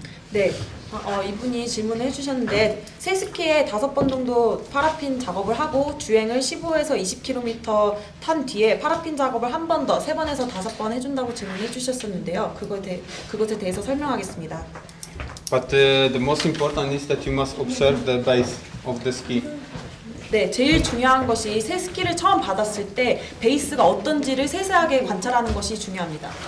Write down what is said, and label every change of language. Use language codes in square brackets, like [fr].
[ko] 네, 이분이 질문을 해주셨는데 새 스키에 5번 정도 파라핀 작업을 하고 주행을 15에서 20km 탄 뒤에 파라핀 작업을 한 번 더 3번에서 5번 해준다고 질문해 주셨었는데요. 그것에 대해서 설명하겠습니다. [en] But the most important is that you must observe the base of the ski. [ko] 네, 제일 중요한 것이 새 스키를 처음 받았을 때 베이스가 어떤지를 세세하게 관찰하는 것이 중요합니다.